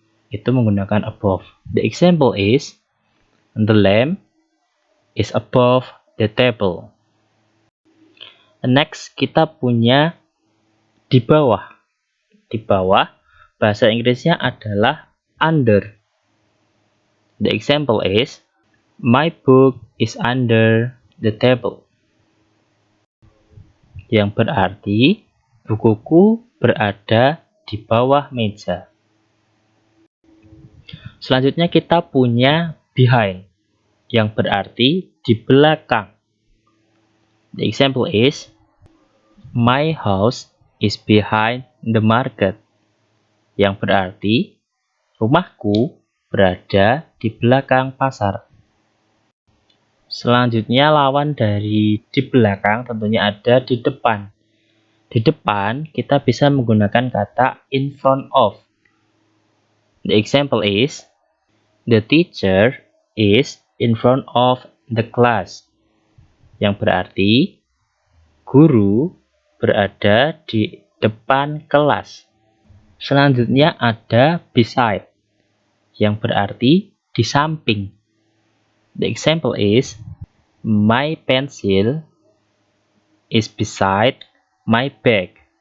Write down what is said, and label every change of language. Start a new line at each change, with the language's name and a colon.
Indonesian: Itu menggunakan
English: above. The example is, the lamp is above the table.
Indonesian: Next, kita punya di bawah. Di bawah, bahasa Inggrisnya adalah under.
English: The example is, my book is under the table.
Indonesian: Yang berarti, bukuku berada di bawah meja. Selanjutnya kita punya behind, yang berarti di belakang.
English: The example is, my house is behind the market.
Indonesian: Yang berarti, rumahku berada di belakang pasar. Selanjutnya lawan dari di belakang tentunya ada di depan. Di depan kita bisa menggunakan kata in front of.
English: The example is, the teacher is in front of the class.
Indonesian: Yang berarti guru berada di depan kelas. Selanjutnya ada beside, yang berarti di samping.
English: The example is, my pencil is beside my bag.